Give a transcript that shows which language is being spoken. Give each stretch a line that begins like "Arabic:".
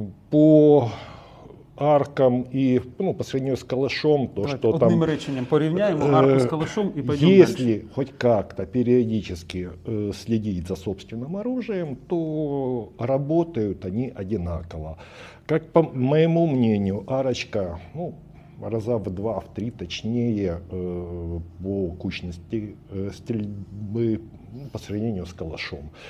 Russian: По аркам и по сравнению с калашом,
Ukrainian: одним реченням порівняємо арку з калашом
Russian: и пойдем если дальше. Хоть как-то периодически следить за собственным оружием, то работают они одинаково. Как по моему мнению, арочка, раза в 2-3 точнее по кучности стрельбы по сравнению с калашом.